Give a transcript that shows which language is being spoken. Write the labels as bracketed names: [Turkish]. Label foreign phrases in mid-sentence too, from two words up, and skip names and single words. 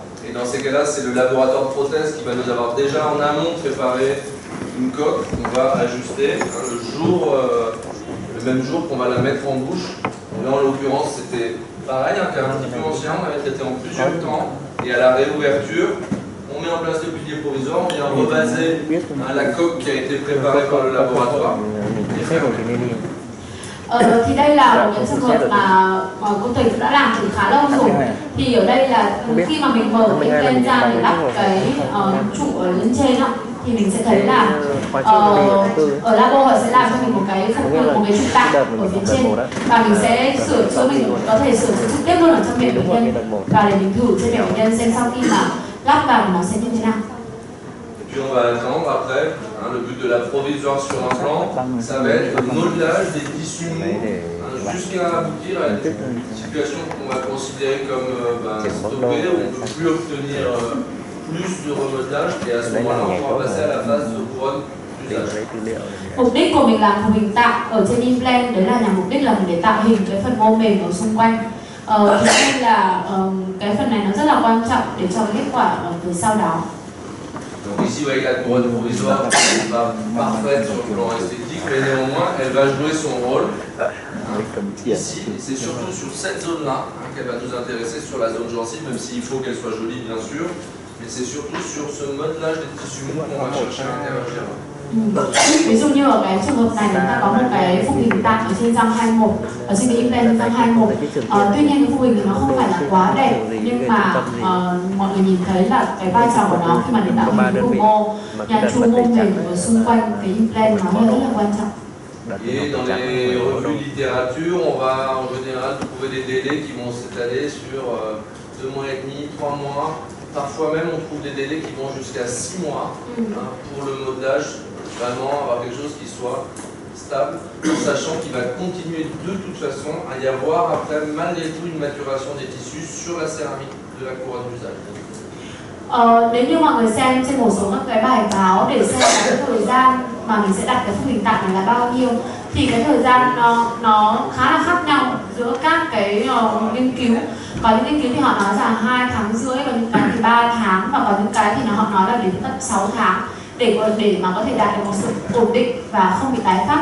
[French] Et dans ces cas-là, c'est le laboratoire de prothèse qui va nous avoir déjà en amont préparé une coque qu'on va ajuster le même jour qu'on va la mettre en bouche. Là, en l'occurrence, c'était pareil, un cas un petit peu ancien, on l'avait traité en plusieurs temps. Et à la réouverture, on met en place le pilier provisoire, on vient rebaser la coque qui a été préparée par le laboratoire. [Vietnamese] Thì đây là một trường hợp mà cô thầy cũng đã làm từ khá lâu rồi. Thì ở đây là khi mà mình mở cái lên ra để lắp cái trụ ở lên trên đó, thì mình sẽ thấy là ở labo họ sẽ làm cho mình một cái trụ tạng ở phía trên và mình sẽ sửa chữa, mình có thể sửa chữa trực tiếp luôn ở trong miệng bệnh nhân và để mình thử trên miệng bệnh nhân xem sau khi mà lắp vào nó sẽ như thế nào. [French] Puis on va attendre après, le but de la provisoire sur implant, ça va être le modelage des tissus mous jusqu'à aboutir à une situation qu'on va considérer comme stoppée, où on ne peut plus obtenir plus de remodelage et à ce moment-là on va passer à la phase de couronne d'usage. [Vietnamese] Mục đích của mình làm hình tạng ở trên implant đấy là nhằm mục đích là mình để tạo hình cái phần mô mềm ở xung quanh. Thế nên là cái phần này nó rất là quan trọng để cho kết quả về sau đó. [French] Donc ici, vous voyez que la couronne provisoire n'est pas parfaite sur le plan esthétique, mais néanmoins, elle va jouer son rôle. Ici, c'est surtout sur cette zone-là qu'elle va nous intéresser, sur la zone gencive, même s'il faut qu'elle soit jolie, bien sûr. Mais c'est surtout sur ce modelage des tissus mous qu'on va chercher à interagir. [Vietnamese] Ví dụ như ở cái trường hợp này chúng ta có một cái phúc hình tạng ở trên răng 21, ở trên cái implant răng 21. Tuy nhiên cái phúc hình nó không phải là quá đẹp, nhưng mà mọi người nhìn thấy là cái vai trò của nó khi mà để tạo hình cái vùng mô, nhà chu mô mềm ở xung quanh cái implant nó rất là quan trọng. [French] Et dans les revues littérature, on va en général trouver des délais qui vont s'étaler sur 2 mois et demi, 3 mois. Parfois même on trouve des délais qui vont jusqu'à 6 mois pour le modelage, vraiment avoir quelque chose qui soit stable, en sachant qu'il va continuer de toute façon à y avoir après malgré tout une maturation des tissus sur la céramique de la couronne d'usage. [Vietnamese] Nếu như mọi người xem trên một số các cái bài báo để xem cái thời gian mà mình sẽ đặt cái phúc hình tạng này là bao nhiêu, thì cái thời gian nó khá là khác nhau giữa các cái nghiên cứu. Có những nghiên cứu thì họ nói rằng 2 tháng rưỡi, có những cái thì 3 tháng và có những cái thì họ nói là đến tận 6 tháng để mà có thể đạt được một sự ổn định và không bị tái phát.